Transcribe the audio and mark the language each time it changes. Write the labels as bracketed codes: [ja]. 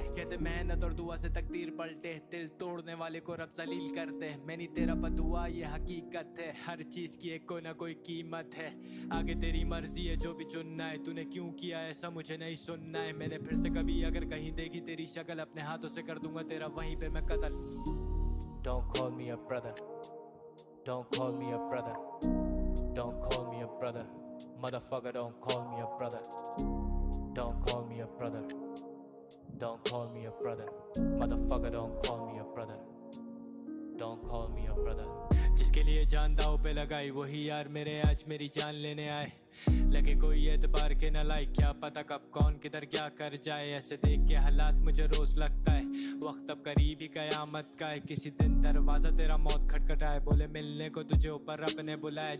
[hi] कहते मेहनत और दुआ से तकदीर पलटे, दिल तोड़ने वाले को रब जलील करते। मैं नहीं तेरा बदुआ ये हकीकत है, हर चीज की एक कोई ना कोई कीमत है। आगे तेरी मर्जी है जो भी चुनना है, तूने क्यों किया ऐसा मुझे नहीं सुनना है। मैंने फिर से कभी अगर कहीं देखी तेरी शक्ल, अपने हाथों से कर दूंगा तेरा वहीं पे मैं कत्ल। [en] Don't call me a brother, don't call me a brother, don't call me me a brother. Motherfucker, don't call me a brother. Don't call me a brother. Don't call me a brother. Motherfucker, don't call me a brother. Don't call me a brother. [hi] जिसके लिए जान दाव पे लगाई वही यार मेरे आज मेरी जान लेने आए. लगे कोई एतबार के न लाए, क्या पता कब कौन किधर क्या कर जाए. ऐसे देख के हालात मुझे रोज लगता है वक्त अब करीब ही कयामत का है. किसी दिन दरवाजा तेरा मौत खटखटाए, बोले मिलने को तुझे ऊपर रब ने बुलाए.